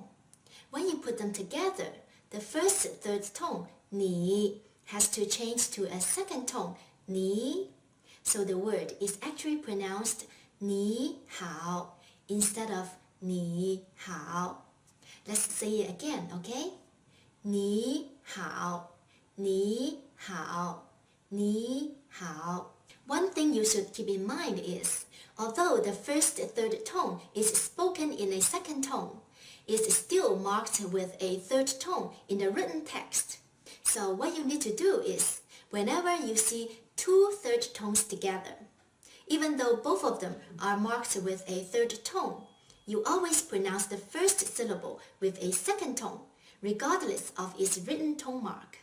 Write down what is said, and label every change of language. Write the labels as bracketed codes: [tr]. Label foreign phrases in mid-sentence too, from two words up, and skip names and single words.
[en] When you put them together, the first third tone, 你, has to change to a second tone, 你. So the word is actually pronounced 你好 instead of 你好. Let's say it again, okay? [zh] 你好, 你好, 你好. [en] One thing you should keep in mind is, although the first third tone is spoken in a second tone, it's still marked with a third tone in the written text. So what you need to do is, whenever you see two third tones together, even though both of them are marked with a third tone, you always pronounce the first syllable with a second tone, regardless of its written tone mark.